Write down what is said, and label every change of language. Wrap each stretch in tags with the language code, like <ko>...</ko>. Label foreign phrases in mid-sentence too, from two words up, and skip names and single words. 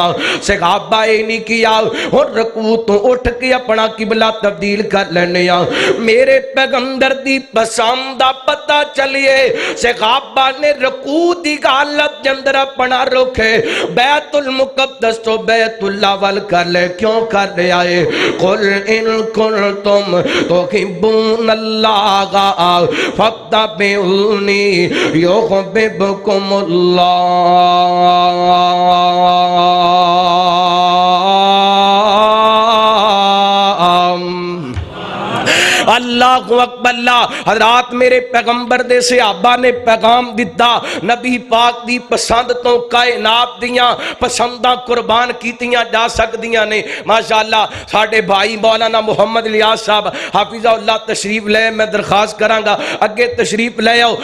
<pa>صحابہ اے نہیں کیتا اور رکوع توں اٹھ کے اپنا قبلہ تبدیل کر لینے، میرے پیغمبر دی پسند دا پتہ چلیے صحابہ نے رکوع دی حالت دے اندر اپنا رخ بیت المقدس توں بیت اللہ ول کر لے، کیوں کر لے آئے,</pa> <ar>قل إن كنتم تحبون الله فاتبعوني يحببكم الله. الله أكبر.</ar> <pa>حضرات میرے پیغمبر دے صحابہ نے پیغام دتا، نبی پاک دی پسند توں کائنات دیاں پسنداں قربان کیتیاں جا سکدیاں نے. ماشاءاللہ ساڈے بھائی مولانا محمد الیاس صاحب حفظہ اللہ تشریف لے، میں درخواست کراں گا اگے تشریف لے آؤ.</pa>